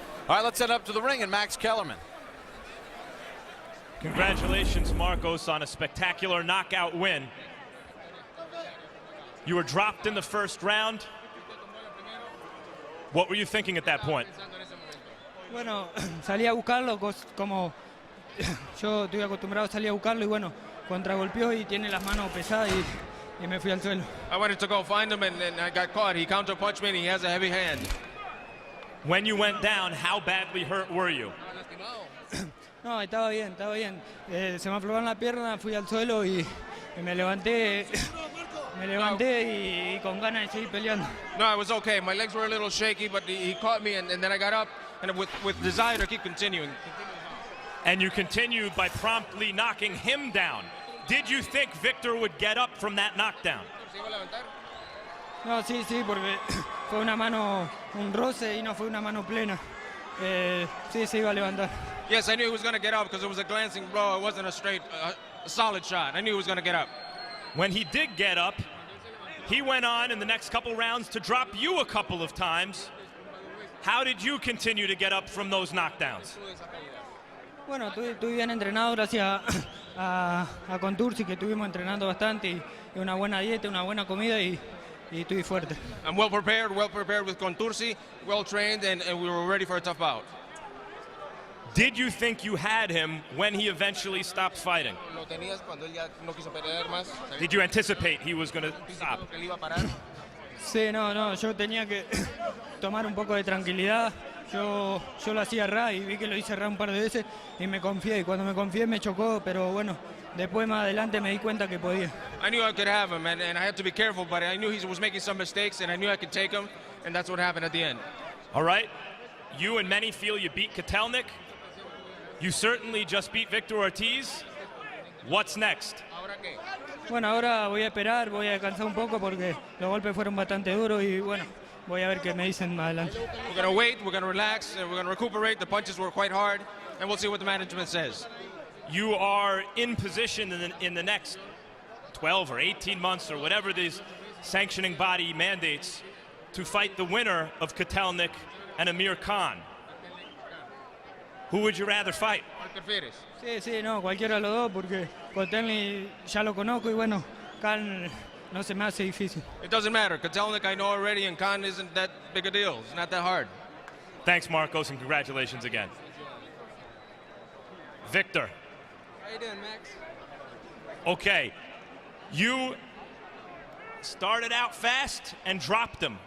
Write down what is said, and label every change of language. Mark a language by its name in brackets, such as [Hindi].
[English] All right, let's head up to the ring and Max Kellerman. Congratulations, Marcos, on a spectacular knockout win. You were dropped in the first round. What were you thinking at that point? [Spanish] Bueno, salí a buscarlo como yo estoy acostumbrado a salir a buscarlo, y bueno, contragolpeó y tiene las manos pesadas y me fui al suelo. [English] I wanted to go find him and I got caught. He counterpunched me and he has a heavy hand. When you went down, how badly hurt were you? [Spanish] No, estaba bien, estaba bien. Se me aflojaron la pierna, fui al suelo y me levanté. Me levanté y con ganas de seguir peleando. [English] No, I was okay. My legs were a little shaky, but he caught me, and then I got up, and with desire to keep continuing. And you continued by promptly knocking him down. Did you think Victor would get up from that knockdown? [Spanish] No, sí, porque fue una mano, un roce y no fue una mano plena. Sí, se iba a levantar. [English] Yes, I knew he was going to get up because it was a glancing blow. It wasn't a straight, solid shot. I knew he was going to get up. When he did get up, he went on in the next couple rounds to drop you a couple of times. How did you continue to get up from those knockdowns? [Spanish] Bueno, estuve bien entrenado gracias a Contursi, que estuvimos entrenando bastante y una buena dieta, una buena comida y estuve fuerte. [English] I'm well prepared with Contursi, well trained, and we were ready for a tough bout. Did you think you had him when he eventually stopped fighting? [Spanish] Lo tenías cuando él ya no quiso pelear más. [English] Did you anticipate he was going to stop? [Spanish] Que él iba a parar. Sí, no, yo tenía que tomar un poco de tranquilidad. Yo lo hacía errar y vi que lo hice errar un par de veces y me confié. Y cuando me confié me chocó, pero bueno, después más adelante me di cuenta que podía. [English] I knew I could have him, and I had to be careful, but I knew he was making some mistakes, and I knew I could take him, and that's what happened at the end. All right. You and many feel you beat Kotelnik. You certainly just beat Victor Ortiz. What's next? [Spanish] Bueno, ahora voy a esperar, voy a descansar un poco porque los golpes fueron bastante duros y bueno, voy a ver qué me dicen más adelante. [English] We're going to wait, we're going to relax, and we're going to recuperate. The punches were quite hard, and we'll see what the management says. You are in position in the next 12 or 18 months or whatever these sanctioning body mandates to fight the winner of Kotelnik and Amir Khan. Who would you rather fight? [Spanish] Sí, no, cualquiera de los dos porque Kotelnik ya lo conozco y bueno, Khan no se me hace difícil. [English] It doesn't matter. Kotelnik I know already, and Khan isn't that big a deal. It's not that hard. Thanks, Marcos, and congratulations again. Victor. How you doing, Max? Okay, you started out fast and dropped him.